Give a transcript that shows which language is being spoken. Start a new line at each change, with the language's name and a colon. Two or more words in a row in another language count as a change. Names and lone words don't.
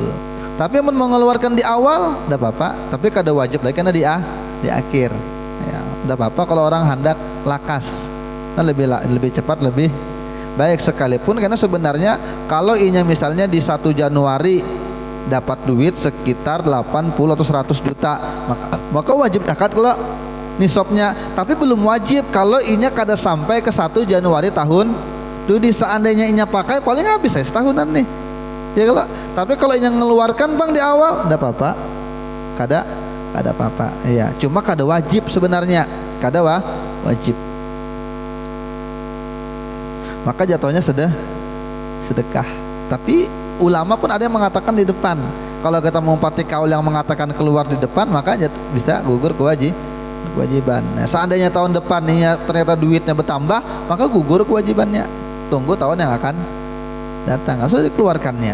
Indonesian: Tapi mau mengeluarkan di awal tidak apa-apa, tapi kada wajib lagi karena di akhir ya, tidak apa-apa kalau orang hendak lakas, nah, lebih cepat lebih baik sekalipun, karena sebenarnya kalau inya misalnya di 1 Januari dapat duit sekitar 80 atau 100 juta, maka wajib zakat kalau nisabnya, tapi belum wajib kalau inya kada sampai ke 1 Januari tahun jadi seandainya inya pakai paling habis setahunan nih ya. Tapi kalau inya ngeluarkan bang di awal tidak apa-apa, kada apa-apa ya, cuma kada wajib sebenarnya, kada wajib, maka jatuhnya sedekah. Tapi ulama pun ada yang mengatakan di depan, kalau kita mengumpati kaul yang mengatakan keluar di depan maka bisa gugur kewajiban. Nah, seandainya tahun depan ini ternyata duitnya bertambah, maka gugur kewajibannya, tunggu tahun yang akan datang, harus dikeluarkannya.